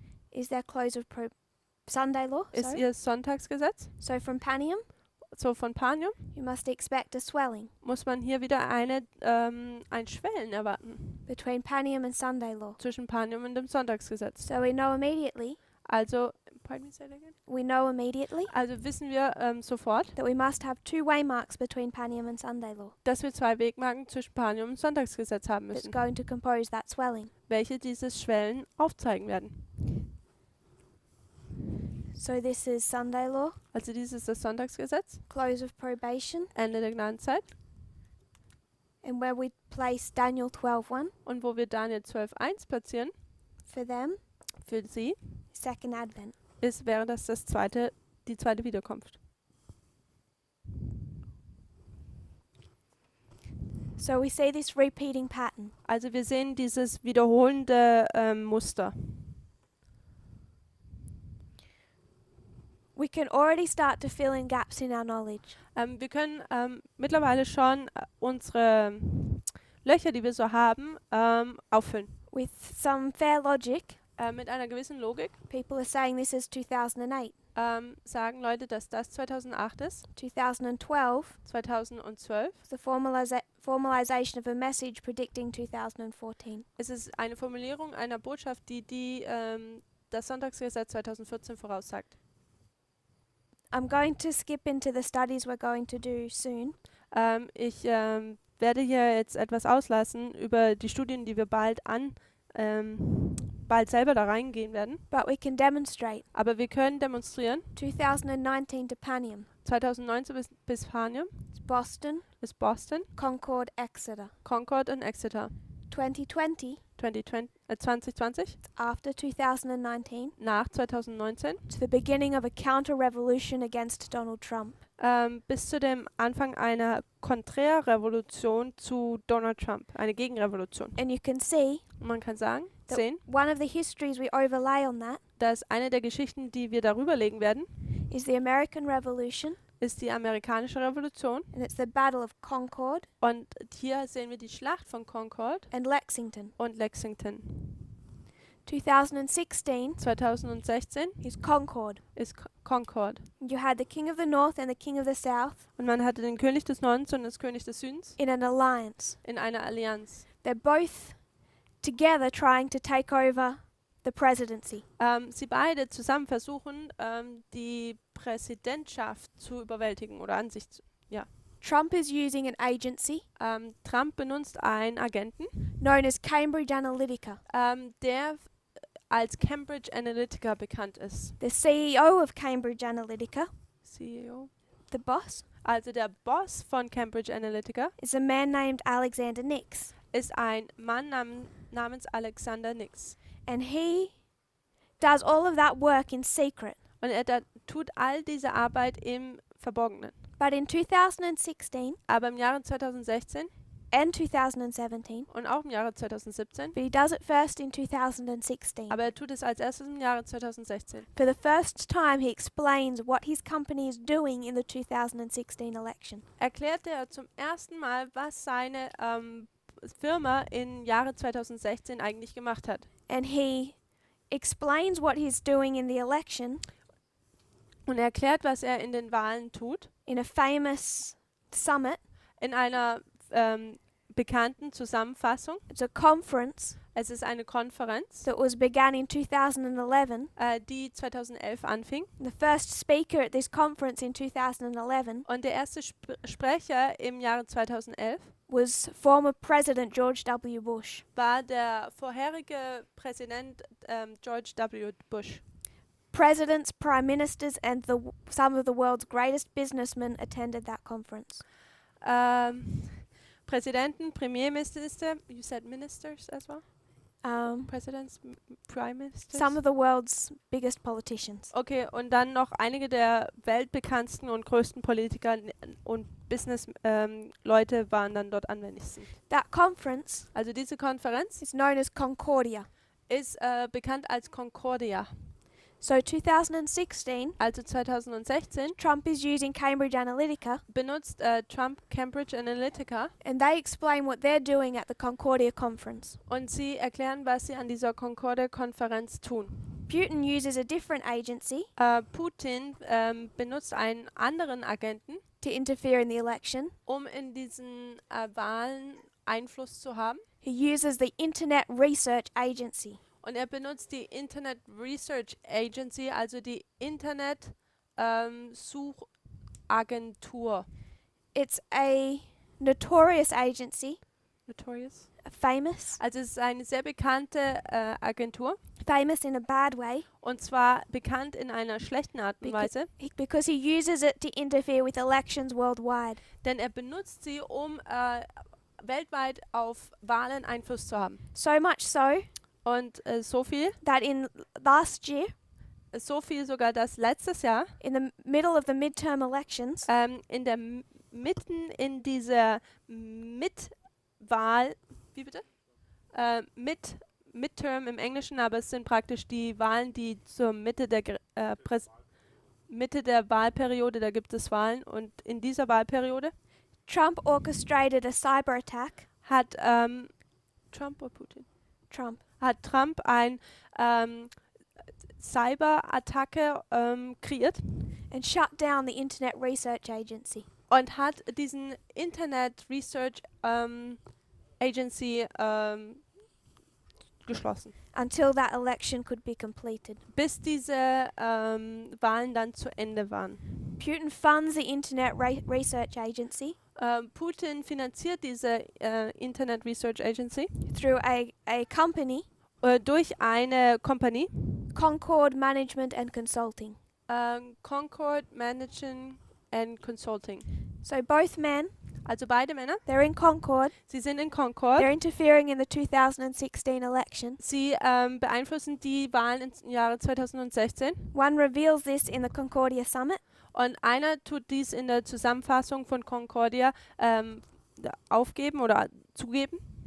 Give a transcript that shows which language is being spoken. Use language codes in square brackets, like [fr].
[en] is their close of Sunday law. [de] ist [en] Sorry. [de] ihr Sonntagsgesetz. [en] So from Panium, [de] So von Panium [en] you must expect a swelling [de] muss man hier wieder ein Schwellen erwarten [en] between Panium and Sunday law. [de] zwischen Panium und dem Sonntagsgesetz. [en] So we know immediately, Also, pardon me, say that again? [de] also wissen wir sofort, [en] that we must have two waymarks between Panium and Sunday law [de] dass wir zwei Wegmarken zwischen Panium und Sonntagsgesetz haben [en] that's [de] müssen, [en] going to compose that swelling. [de] welche dieses Schwellen aufzeigen werden. [en] So this is Sunday law, [de] Also dies ist das Sonntagsgesetz, [en] close of probation, [de] Ende der Gnadenzeit, [en] and where we place Daniel 12:1 [de] und wo wir Daniel 12,1 platzieren, [en] for them, [de] für sie, [en] second advent. [de] wäre das die zweite Wiederkunft. [en] So we see this repeating pattern. [de] Also wir sehen dieses wiederholende Muster. [en] We can already start to fill in gaps in our knowledge. [de] Wir können mittlerweile schon unsere Löcher, die wir so haben, auffüllen. [en] With some fair logic, [de] mit einer gewissen Logik [en] People are saying this is 2008. [de] sagen Leute, dass das 2008 ist, [en] 2012 [de] 2012. [en] is the formalization of a message predicting 2014. [de] Es ist eine Formulierung einer Botschaft, die das Sonntagsgesetz 2014 voraussagt. [en] I'm going to skip into the studies we're going to do soon. [de] Ich werde hier jetzt etwas auslassen über die Studien, die wir bald selber da reingehen werden. [en] But we can demonstrate. [de] Aber wir können demonstrieren. [en] 2019 to Panium. [de] 2019 bis Panium [en] It's Boston, [de] ist Boston, [en] Concord, Exeter. [de] Concord und Exeter. [en] 2020, [de] 2020 [en] after 2019, [de] nach 2019 [en] to the beginning of a counter-revolution against Donald Trump. [de] bis zu dem Anfang einer Konträrrevolution zu Donald Trump, eine Gegenrevolution. [en] And you can see [de] Und man kann sagen, [en] that [de] sehen, [en] one of the histories we overlay on that [de] dass eine der Geschichten, die wir darüber legen werden, [en] is the American Revolution, [de] ist die amerikanische Revolution. [en] and it's the Battle of Concord [de] Und hier sehen wir die Schlacht von Concord [en] and Lexington. [de] und Lexington. [en] 2016 [de] 2016 [en] is Concord. [de] ist Concord. [en] You had the King of the North and the King of the South [de] Und man hatte den König des Nordens und das König des Südens [en] in an alliance. [de] in einer Allianz. [en] They're both together trying to take over the presidency. [de] Sie beide zusammen versuchen, die Präsidentschaft zu überwältigen oder an sich zu. [en] Trump is using an agency [de] Trump benutzt einen Agenten, [en] known as Cambridge Analytica. [de] der als Cambridge Analytica bekannt ist. [en] The CEO of Cambridge Analytica, [de] CEO. [en] the boss, [de] Also der Boss von Cambridge Analytica [en] is a man named Alexander Nix. [de] ist ein Mann namens Alexander Nix. [en] And he does all of that work in secret. [de] Und er tut all diese Arbeit im Verborgenen. [en] But in 2016 [de] Aber im Jahre 2016 [en] and 2017, [de] und auch im Jahre 2017, [en] but he does it first in 2016. [de] aber er tut es als erstes im Jahre 2016. [en] For the first time, he explains what his company is doing in the 2016 election. [de] Erklärte er zum ersten Mal, was seine Firma im Jahre 2016 eigentlich gemacht hat. [en] And he explains what he's doing in the election [de] Und er erklärt, was er in den Wahlen tut, [en] in a famous summit. [de] in einer bekannten Zusammenfassung. [en] It's a conference [de] Es ist eine Konferenz, [en] that was begun in 2011. [de] die 2011 anfing. [en] The first speaker at this conference in 2011 [de] Und der erste Sprecher im Jahre 2011 [en] was former President George W. Bush. [de] war der vorherige Präsident George W. Bush. [en] Presidents, prime ministers, and some of the world's greatest businessmen attended that conference. [de] Präsidenten, Premierminister, [en] you said ministers as well? Um, Presidents, Prime Ministers? some of the world's biggest politicians. [de] Okay, und dann noch einige der weltbekanntsten und größten Politiker und Business-Leute waren dann dort anwesend. [en] That conference [de] Also diese Konferenz [en] is known as Concordia. [de] ist bekannt als Concordia. [en] So 2016, [de] Also 2016 [en] Trump is using Cambridge Analytica, [de] benutzt Trump Cambridge Analytica [en] and they explain what they're doing at the Concordia conference. [de] und sie erklären, was sie an dieser Concordia-Konferenz tun. [en] Putin uses a different agency [de] Putin benutzt einen anderen Agenten, [en] to interfere in the election. [de] um in diesen Wahlen Einfluss zu haben. [en] He uses the Internet Research Agency. [de] Und er benutzt die Internet Research Agency, also die Internet Suchagentur. [en] It's a notorious agency, Notorious. famous, [de] Also es ist eine sehr bekannte Agentur. [en] famous in a bad way, [de] Und zwar bekannt in einer schlechten Art und Weise. [en] because he uses it to interfere with elections worldwide. [de] Denn er benutzt sie, um weltweit auf Wahlen Einfluss zu haben. [en] So much so [de] Und so viel [en] that [de] sogar, dass letztes Jahr [en] in the middle of the midterm elections, [de] in der mitten in dieser Mitwahl, wie bitte? Midterm im Englischen, aber es sind praktisch die Wahlen, die zur Mitte der Wahlperiode, da gibt es Wahlen und in dieser Wahlperiode [en] Trump orchestrated a cyber attack. [de] hat Trump oder Putin? [en] Trump [de] Hat Trump ein Cyberattacke kreiert [en] and shut down the Internet Research Agency. [de] und hat diesen Internet Research Agency geschlossen, [en] Until that election could be completed. [de] bis diese Wahlen dann zu Ende waren. [en] Putin funds the Internet Research Agency [de] Putin finanziert diese Internet Research Agency [en] through a company, [de] durch eine Kompanie, [en] Concord Management and Consulting. [de] Concord Management and Consulting. [en] So both men, [de] Also beide Männer, [en] they're in Concord, [de] sie sind in Concord. [en] they're interfering in the 2016 election. [de] Sie beeinflussen die Wahlen im Jahre 2016 [en] One reveals this in the Concordia Summit, [de] und einer tut dies in der Zusammenfassung von Concordia aufgeben oder zugeben